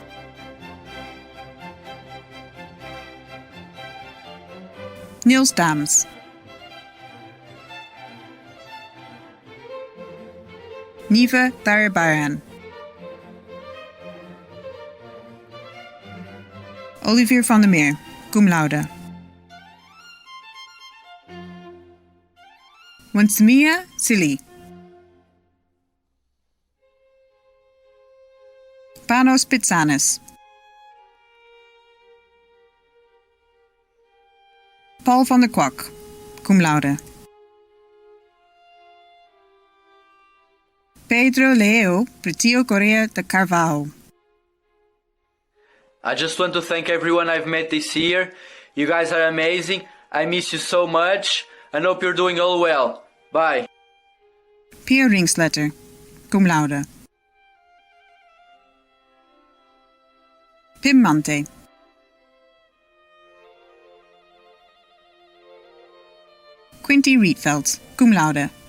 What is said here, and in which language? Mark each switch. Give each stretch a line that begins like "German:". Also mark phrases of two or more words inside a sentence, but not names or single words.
English: Niels Daams. Nive Darabaran. Olivier van der Meer,
Latin: cum laude.
English: Winsmia Silly. Panos Pitsanis. Paul van der Kwak,
Latin: cum laude.
English: Pedro Leo Pretio Correa de Carvalho. I just want to thank everyone I've met this year. You guys are amazing. I miss you so much. I hope you're doing all well. Bye. Pia Ringsletter,
Latin: cum laude.
English: Pim Mante. Quinty Rietveld,
Latin: cum laude.